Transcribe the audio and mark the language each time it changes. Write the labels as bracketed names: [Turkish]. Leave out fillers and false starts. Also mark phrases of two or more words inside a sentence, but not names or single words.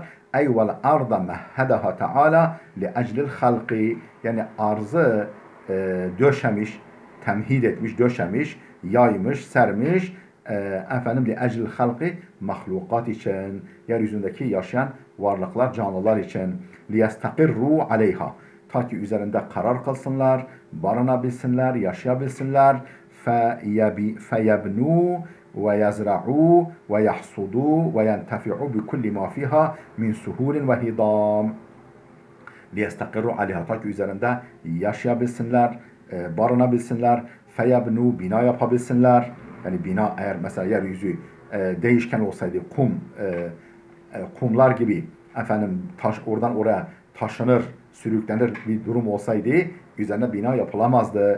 [Turkish] Ey [Arabic] والأرض مهدها تعالى لأجل الخلق [Turkish] yani arzı döşemiş, temhid etmiş, döşemiş, yaymış, sermiş efendim [Arabic] لأجل الخلق [Turkish] mahlukat için yeryüzündeki yaşayan varlıklar, canlılar için [Arabic] ليستقروا عليها [Turkish] ta ki üzerinde karar kılsınlar, barınabilsinler, yaşayabilsinler [Arabic] feyebnu ويزرعوا ويحصدوا وينتفعوا بكل ما فيها من سهول وهضام ليستقروا عليها [Turkish] ta ki üzerinde yaşayabilsinler, barınabilsinler, feyebnu bina yapabilsinler. Yani bina eğer mesela yeryüzü değişken olsaydı kumlar gibi efendim oradan oraya taşınır, sürüklenir bir durum olsaydı üzerine bina yapılamazdı.